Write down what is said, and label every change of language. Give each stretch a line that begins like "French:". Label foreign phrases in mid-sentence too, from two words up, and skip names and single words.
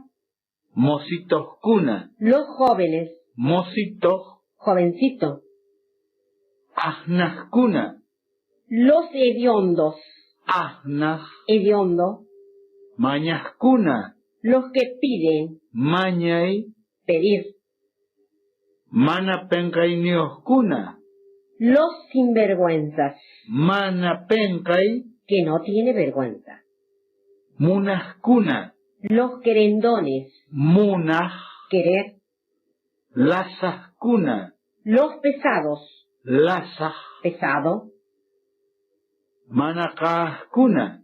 Quechua: mositoskuna,
Spanish: los jóvenes,
Quechua: mosito,
Spanish: jovencito,
Quechua: ahnaskuna,
Spanish: los hediondos,
Quechua: ahnah,
Spanish: hediondo,
Quechua: Mañascuna.
Spanish: Los que piden,
Quechua: Mañay.
Spanish: pedir.
Quechua: Mana pencay nioscuna.
Spanish: Los sinvergüenzas,
Quechua: Mana pencay.
Spanish: que no tiene vergüenza.
Quechua: Munascuna.
Spanish: Los querendones,
Quechua: Munaj.
Spanish: querer.
Quechua: Lasascuna.
Spanish: Los pesados,
Quechua: Lasaj.
Spanish: pesado.
Quechua: Manacascuna.